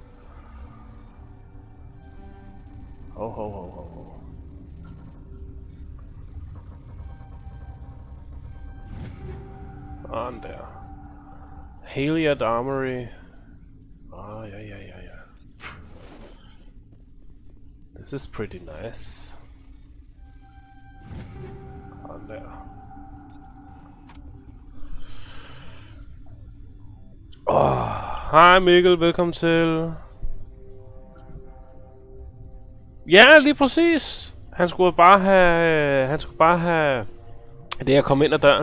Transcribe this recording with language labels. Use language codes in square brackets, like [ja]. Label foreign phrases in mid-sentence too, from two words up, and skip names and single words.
[da] Ho. Sådan der. Haliad Armory. Ja. [en] This is pretty nice. [da] Sådan der. Hej Mikkel, velkommen til. Ja, lige præcis. Han skulle bare have det at komme ind ad døren.